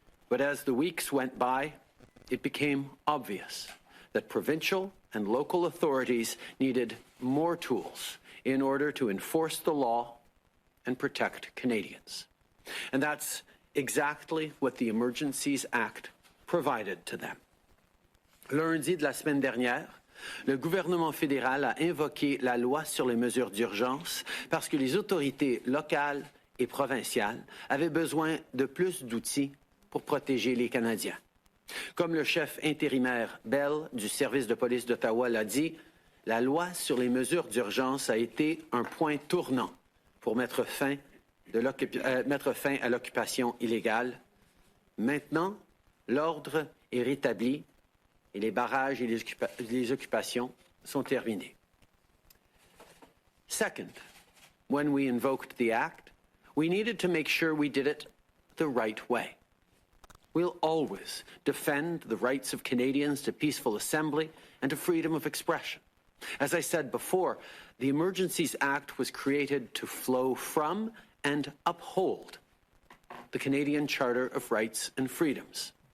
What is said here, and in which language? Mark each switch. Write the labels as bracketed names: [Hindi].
[English] But as the weeks went by, it became obvious that provincial and local authorities needed more tools in order to enforce the law and protect Canadians. And that's exactly what the Emergencies Act provided to them. [French] Lundi de la semaine dernière, le gouvernement fédéral a invoqué la loi sur les mesures d'urgence parce que les autorités locales et provinciales avaient besoin de plus d'outils pour protéger les Canadiens. Comme le chef intérimaire Bell du service de police d'Ottawa l'a dit, la loi sur les mesures d'urgence a été un point tournant pour mettre fin à l'occupation illégale. Maintenant, l'ordre est rétabli et les barrages et les occupations sont terminés. [English] Second, when we invoked the act, we needed to make sure we did it the right way. We'll always defend the rights of Canadians to peaceful assembly and to freedom of expression. As I said before, the Emergencies Act was created to flow from and uphold the Canadian Charter of Rights and Freedoms.